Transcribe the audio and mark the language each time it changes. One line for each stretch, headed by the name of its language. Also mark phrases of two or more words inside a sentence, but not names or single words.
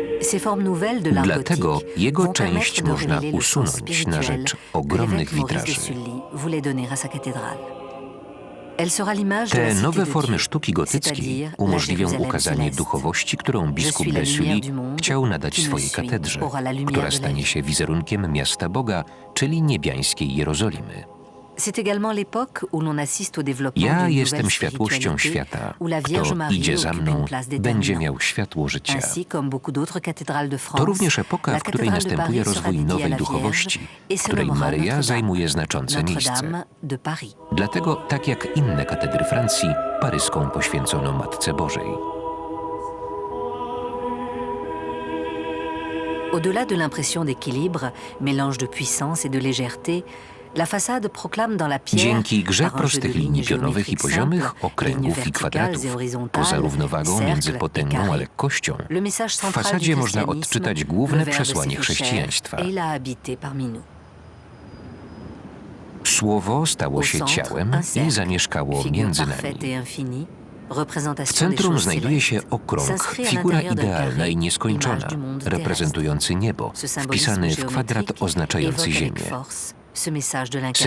French: Ces formes nouvelles de l'art
Polish: Dlatego
French: gothique
Polish: jego
French: vont permettre
Polish: część
French: de
Polish: można
French: révéler le sens
Polish: usunąć na
French: spirituel
Polish: rzecz
French: que
Polish: ogromnych
French: l'évêque Maurice de
Polish: witraży.
French: Sully voulait donner à sa cathédrale. Elle sera l'image de
Polish: Te
French: la cité
Polish: nowe
French: de
Polish: formy
French: Dieu,
Polish: sztuki gotyckiej
French: c'est-à-dire la
Polish: umożliwią
French: Jérusalem
Polish: ukazanie
French: céleste.
Polish: duchowości, którą
French: Je
Polish: biskup
French: suis la
Polish: de
French: lumière
Polish: Sully
French: du monde,
Polish: chciał nadać
French: qui me
Polish: swojej
French: suit
Polish: katedrze,
French: aura la lumière
Polish: która
French: de la
Polish: stanie
French: vie.
Polish: się wizerunkiem miasta Boga, czyli niebiańskiej Jerozolimy.
French: C'est également l'époque où l'on assiste au développement
Polish: Ja
French: d'une
Polish: jestem
French: nouvelle
Polish: światłością
French: spiritualité
Polish: świata.
French: où la Vierge
Polish: Kto
French: Marie
Polish: idzie za
French: occupe une
Polish: mną,
French: place
Polish: będzie
French: déterminante.
Polish: miał światło życia.
French: Ainsi, comme beaucoup d'autres cathédrales de France,
Polish: To również epoka,
French: la
Polish: w której
French: cathédrale de
Polish: następuje
French: Paris sera
Polish: rozwój
French: dédiée à
Polish: nowej
French: la
Polish: duchowości,
French: Vierge
Polish: w
French: et se
Polish: której
French: nommera
Polish: Maryja
French: Notre-Dame,
Polish: zajmuje znaczące miejsce.
French: Notre-Dame de Paris.
Polish: Dlatego, tak jak inne katedry Francji, paryską poświęcono Matce Bożej.
French: Au-delà de l'impression d'équilibre, mélange de puissance et de légèreté, la façade proclame dans la pierre,
Polish: Dzięki grze
French: par un jeu de
Polish: prostych
French: lignes
Polish: linii pionowych i
French: géométriques
Polish: poziomych,
French: simples,
Polish: okręgów
French: lignes
Polish: i
French: verticales
Polish: kwadratów,
French: et horizontales,
Polish: poza równowagą między
French: cercles et
Polish: potęgą a
French: carrés,
Polish: lekkością,
French: le message
Polish: w
French: central
Polish: fasadzie
French: du
Polish: można
French: christianisme,
Polish: odczytać główne
French: le Verbe
Polish: przesłanie
French: s'est fait chair,
Polish: chrześcijaństwa.
French: et il a habité parmi nous.
Polish: Słowo stało
French: Au
Polish: się
French: centre,
Polish: ciałem
French: un
Polish: i
French: cercle,
Polish: zamieszkało
French: figure
Polish: między
French: parfaite
Polish: nami.
French: et infinie,
Polish: W
French: représentation des
Polish: centrum
French: choses
Polish: znajduje
French: célestes.
Polish: się okrąg,
French: S'inscrit à
Polish: figura
French: l'intérieur d'un
Polish: idealna
French: carré,
Polish: i nieskończona,
French: image du monde
Polish: reprezentujący niebo,
French: Ce symbolisme
Polish: wpisany w kwadrat
French: géométrique
Polish: oznaczający
French: évoque avec
Polish: Ziemię.
French: force ce message de l'incarnation.